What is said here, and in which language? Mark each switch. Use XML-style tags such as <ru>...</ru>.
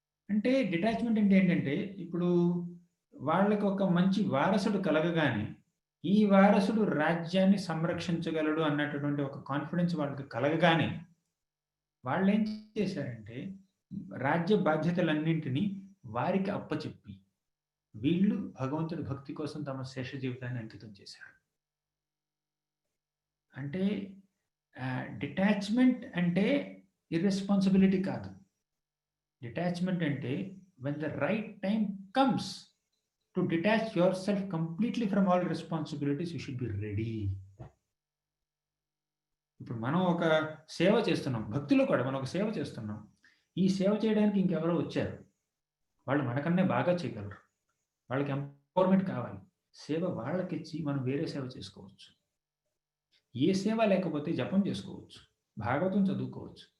<te>అంటే డిటాచ్మెంట్ అంటే ఏంటంటే, ఇప్పుడు వాళ్ళకి ఒక మంచి వారసుడు కలగగానే ఈ వారసుడు రాజ్యాన్ని సంరక్షించగలడు అన్నటువంటి ఒక కాన్ఫిడెన్స్ వాళ్ళకి కలగగానే వాళ్ళు ఏం చేశారంటే రాజ్య బాధ్యతలన్నింటినీ వారికి అప్పచెప్పి వీళ్ళు భగవంతుడి భక్తి కోసం తమ శేష జీవితాన్ని అంకితం చేశారు. అంటే డిటాచ్మెంట్ అంటే ఇర్రెస్పాన్సిబిలిటీ కాదు. డిటాచ్మెంట్ అంటే</te> <en>when the right time comes to detach yourself completely from all responsibilities, you should be ready.</en> <te>ఇప్పుడు మనం ఒక సేవ చేస్తున్నాం, భక్తిలో కూడా మనం ఒక సేవ చేస్తున్నాం. ఈ సేవ చేయడానికి ఇంకెవరో వచ్చారు, వాళ్ళు మనకన్నా బాగా చేయగలరు, వాళ్ళకి ఎంపవర్మెంట్ కావాలి. సేవ వాళ్ళకిచ్చి మనం వేరే సేవ చేసుకోవచ్చు. ఏ సేవ లేకపోతే జపం చేసుకోవచ్చు, భాగవతం చదువుకోవచ్చు.</te>